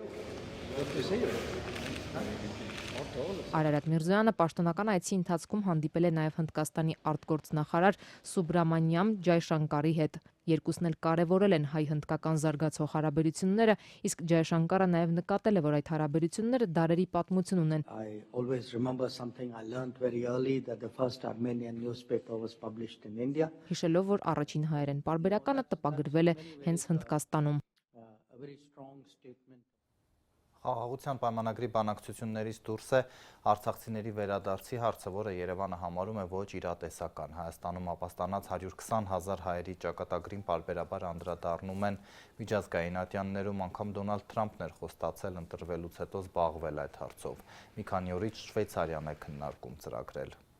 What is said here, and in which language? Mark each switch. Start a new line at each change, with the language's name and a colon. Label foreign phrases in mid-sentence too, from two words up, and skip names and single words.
Armenian: Արարատ Միրզոյանը պաշտոնական այցի ընթացքում հանդիպել է նաև Հնդկաստանի արտգործնախարար Սուբրամանյամ Ջայշանկարի հետ։ Երկուսն էլ կարևորել են հայ-հնդկական զարգացող հարաբերությունները, իսկ Ջայշանկարը նաև նկատել է, որ այդ հարաբերությունները դարերի պատմություն ունեն։
English: I always remember something I learned very early that the first Armenian newspaper was published in India.
Armenian: Հիշելով, որ առաջին հայերեն պարբերականը տպագրվել է հենց Հնդկաստանում։
English: A very strong statement.
Armenian: Խաղաղության պայմանագրի բանակցություններից դուրս է արցախցիների վերադարձի հարցը, որը Երևանը համարում է ոչ իրատեսական։ Հայաստանում ապաստանած 120,000 հայերի ճակատագրին պարբերաբար անդրադառնում են միջազգային ատյաններում, անգամ Դոնալդ Թրամփն էր խոստացել ընտրվելուց հետո զբաղվել այդ հարցով։ Մի քանի օրից Շվեյցարիան է քննարկում ծրագրել։